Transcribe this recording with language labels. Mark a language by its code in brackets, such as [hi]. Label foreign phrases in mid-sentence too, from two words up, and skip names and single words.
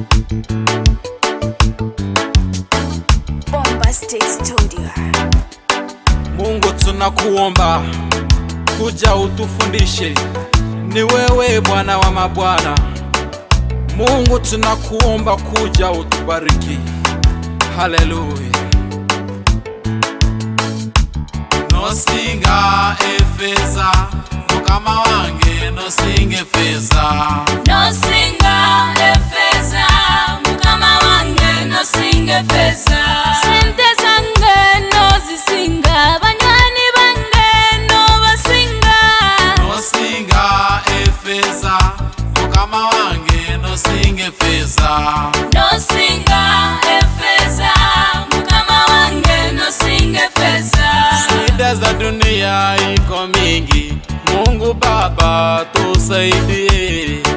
[sw] Bombastic Studio. Mungu tunakuomba, kuja utufundishe, ni wewe Bwana wa mabwana. Mungu tunakuomba, kuja utubariki. Haleluya. [lg] Nosinga efeza mukama wange, nosinga efeza. Nosinga efeza mukama wange, nosinga efeza. Sente zange nozisinga, banywani bange nobasinga. Nosinga efeza mukama wange, nosinga efeza. Nosinga efeza mukama wange, nosinga efeza. [sw] Shida za dunia iko mingi, Mungu Baba tusaidie.